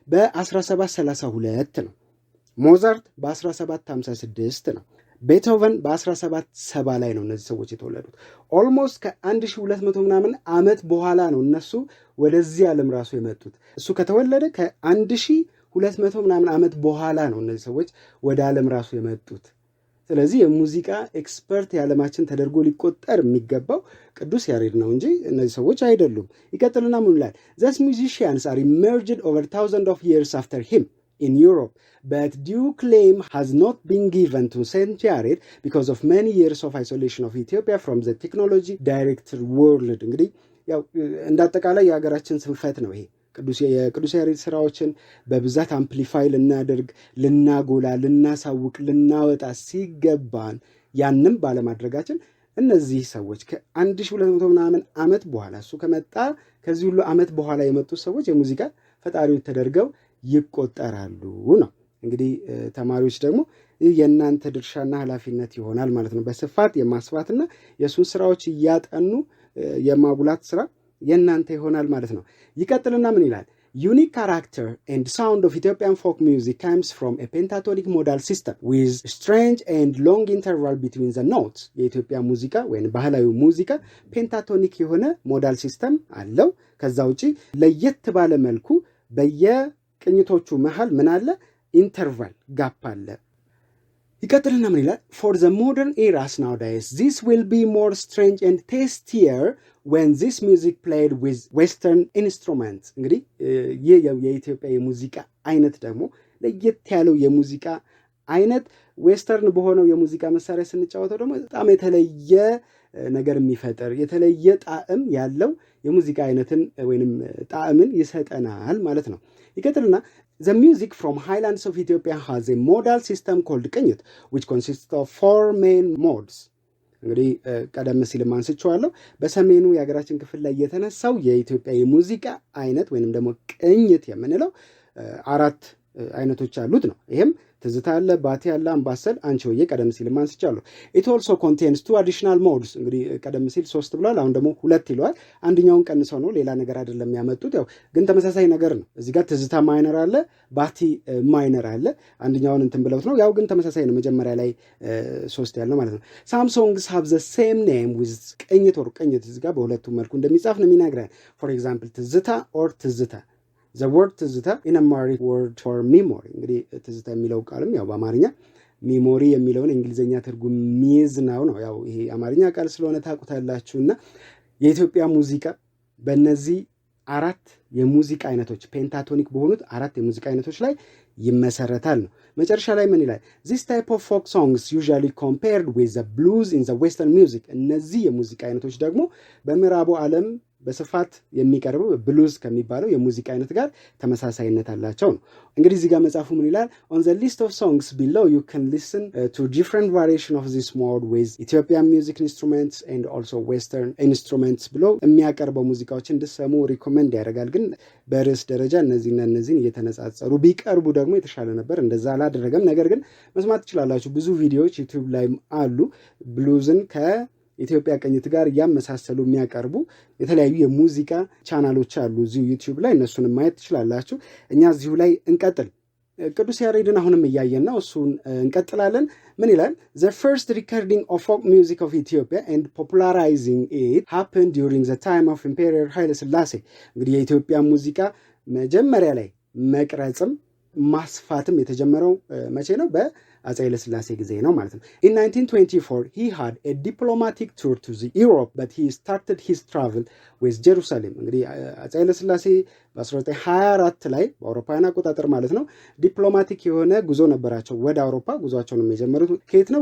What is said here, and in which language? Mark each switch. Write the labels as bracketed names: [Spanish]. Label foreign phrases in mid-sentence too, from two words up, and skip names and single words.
[Amharic] በ1732 ነው። ሞዛርት በ1756 ነው። ቤትሆቨን በ1770 ላይ ነው እነዚህ ሰዎች የተወለዱት። ኦልሞስት ከ1200 ምናምን ዓመት በኋላ ነው እነሱ ወደዚህ ዓለም ራሱ የመጡት። እሱ ከተወለደ ከ1200 ምናምን ዓመት በኋላ ነው እነዚህ ሰዎች ወደ ዓለም ራሱ የመጡት። ስለዚህ የሙዚቃ ኤክስፐርት የዓለማችን ተደርጎ ሊቆጠር የሚገባው ቅዱስ ያሬድ ነው እንጂ እነዚህ ሰዎች አይደሉም። ይቀጥልና ምን ይላል? [English] These musicians are emerged over thousands of years after him in Europe, but due claim has not been given to St. Yared because of many years of isolation of Ethiopia from the technology directed world. [Amharic] እንግዲህ ያው እንዳጠቃላይ የሀገራችን ስንፈት ነው ይሄ። የቅዱስ ያሬድ ስራዎችን በብዛት አምፕሊፋይ ልናደርግ፣ ልናጎላ፣ ልናሳውቅ፣ ልናወጣ ሲገባን ያንም ባለማድረጋችን እነዚህ ሰዎች ከ1200 ምናምን ዓመት በኋላ እሱ ከመጣ ከዚህ ሁሉ ዓመት በኋላ የመጡ ሰዎች የሙዚቃ ፈጣሪዎች ተደርገው ይቆጠራሉ ነው። እንግዲህ ተማሪዎች ደግሞ የእናንተ ድርሻና ኃላፊነት ይሆናል ማለት ነው። በስፋት የማስፋትና የሱን ስራዎች እያጠኑ የማጉላት ስራ የእናንተ ይሆናል ማለት ነው። ይቀጥልና ምን ይላል? [English] Unique character and sound of Ethiopian folk music comes from a pentatonic modal system with strange and long interval between the notes. [Amharic] የኢትዮጵያ ሙዚቃ ወይም ባህላዊ ሙዚቃ ፔንታቶኒክ የሆነ ሞዳል ሲስተም አለው። ከዛ ውጪ ለየት ባለ መልኩ በየቅኝቶቹ መሃል ምን አለ? ኢንተርቫል ጋፕ አለ። ይቀጥልና ምን ይላል? [English] For the modern eras nowadays, this will be more strange and tastier when this music played with Western instruments. [Amharic] እንግዲህ ይህ የኢትዮጵያ የሙዚቃ አይነት ደግሞ ለየት ያለው የሙዚቃ አይነት ዌስተርን በሆነው የሙዚቃ መሳሪያ ስንጫወተው ደግሞ በጣም የተለየ ነገር የሚፈጠር የተለየ ጣዕም ያለው የሙዚቃ አይነትን ወይንም ጣዕምን ይሰጠናል ማለት ነው። ይቀጥልና [English] The music from highlands of Ethiopia has a modal system called ቅኝት which consists of 4 main modes. [Amharic] እንግዲህ ቀደም ሲል ማንስቻለሁ በሰሜኑ የሀገራችን ክፍል ላይ የተነሳው የኢትዮጵያ የሙዚቃ አይነት ወይንም ደግሞ ቅኝት የምንለው 4 አይነቶች አሉት ነው። ይሄም ትዝታ አለ፣ ባቲ አለ፣ አምባሰል፣ አንቺሆዬ ቀደም ሲል ማንስቻለሁ። [English] It also contains 2 additional modes. [Amharic] እንግዲህ ቀደም ሲል 3 ብሏል፣ አሁን ደግሞ 2 ይሏል። አንደኛውን ቀንሰው ነው ሌላ ነገር አይደለም ያመጡት። ያው ግን ተመሳሳይ ነገር ነው። እዚህ ጋር ትዝታ ማይነር አለ፣ ባቲ ማይነር አለ። አንደኛውን እንትን ብለውት ነው። ያው ግን ተመሳሳይ ነው። መጀመሪያ ላይ 3 ያለው ማለት ነው። [English] Some songs have the same name with ቅኝት or ቅኝት [Amharic] እዚህ ጋር በሁለቱም መልኩ እንደሚጻፍ ነው የሚነግረን። [English] For example ትዝታ or ትዝታ The word ትዝታ in Amharic word for memory. [Amharic] እንግዲህ ትዝታ የሚለው ቃልም ያው በአማርኛ ሚሞሪ የሚለውን እንግሊዘኛ ትርጉም ሚዝ ነው። ያው ይሄ አማርኛ ቃል ስለሆነ ታውቁታላችሁና የኢትዮጵያ ሙዚቃ በእነዚህ 4 የሙዚቃ አይነቶች ፔንታቶኒክ በሆኑት 4 የሙዚቃ አይነቶች ላይ ይመሰረታል ነው። መጨረሻ ላይ ምን ይላል? [English] This type of folk songs usually compared with the blues in the western music. [Amharic] እነዚህ የሙዚቃ አይነቶች ደግሞ በምዕራቡ ዓለም በስፋት የሚቀርበው ብሉዝ ከሚባለው የሙዚቃ አይነት ጋር ተመሳሳይነት አላቸው ነው። እንግዲህ እዚህ ጋር መጻፉ ምን ይላል? [English] On the list of songs below you can listen to different variation of this mode with Ethiopian music instruments and also western instruments [Amharic] ብሎ የሚያቀርበው ሙዚቃዎች እንድሰሙ ሪኮመንድ ያደርጋል። ግን በርዕስ ደረጃ እነዚህና እነዚህን እየተነጻጸሩ ቢቀርቡ ደግሞ የተሻለ ነበር። እንደዛ አላደረገም። ነገር ግን መስማት ትችላላችሁ። ብዙ ቪዲዮዎች ዩቲዩብ ላይ አሉ ብሉዝን ኢትዮጵያ ቅኝት ጋር ያመሳሰሉ የሚያቀርቡ የተለያዩ የሙዚቃ ቻናሎች አሉ እዚሁ ዩቲዩብ ላይ እነሱንም ማየት ትችላላችሁ። እኛ እዚሁ ላይ እንቀጥል። ቅዱስ ያሬድን አሁንም እያየን ነው፣ እሱን እንቀጥላለን። ምን ይላል? [English] The first recording of folk music of Ethiopia and popularizing it happened during the time of Emperor Haile Selassie. [Amharic] እንግዲህ የኢትዮጵያ ሙዚቃ መጀመሪያ ላይ መቅረጽም ማስፋትም የተጀመረው መቼ ነው? በአፄ ኃይለ ሥላሴ ጊዜ ነው ማለት ነው። [English] In 1924 he had a diplomatic tour to Europe but he started his travel with Jerusalem. [Amharic] እንግዲህ አፄ ኃይለ ሥላሴ በ1924 ላይ በአውሮፓውያን አቆጣጠር ማለት ነው ዲፕሎማቲክ የሆነ ጉዞ ነበራቸው ወደ አውሮፓ። ጉዟቸውን የጀመሩት ከየት ነው?